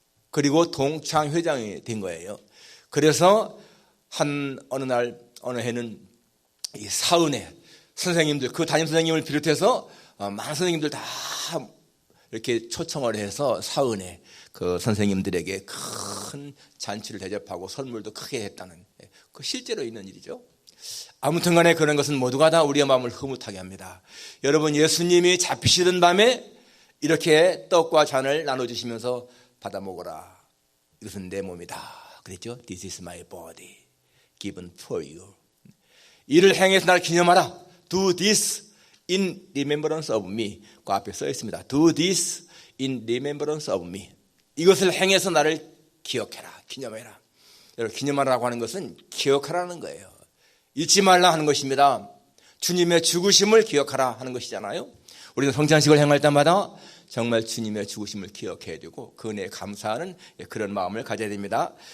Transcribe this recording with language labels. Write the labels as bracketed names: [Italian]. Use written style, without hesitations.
[Korean] 그리고 동창 회장이 된 거예요. 그래서 어느 해는 이 사은회 선생님들, 그 담임 선생님을 비롯해서 많은 선생님들 다 이렇게 초청을 해서 사은회 그 선생님들에게 큰 잔치를 대접하고 선물도 크게 했다는 그 실제로 있는 일이죠. 아무튼 간에 그런 것은 모두가 다 우리의 마음을 흐뭇하게 합니다. 여러분 예수님이 잡히시던 밤에 이렇게 떡과 잔을 나눠주시면서 받아 먹어라. 이것은 내 몸이다. 그랬죠. [English] This is my body given for you. [Korean] 이를 행해서 나를 기념하라. [English] Do this in remembrance of me. [Korean] 그 앞에 써 있습니다. [English] Do this in remembrance of me. [Korean] 이것을 행해서 나를 기억해라. 기념해라. 여러분 기념하라고 하는 것은 기억하라는 거예요. 잊지 말라 하는 것입니다. 주님의 죽으심을 기억하라 하는 것이잖아요. 우리는 성찬식을 행할 때마다 정말 주님의 죽으심을 기억해야 되고 그 은혜에 감사하는 그런 마음을 가져야 됩니다.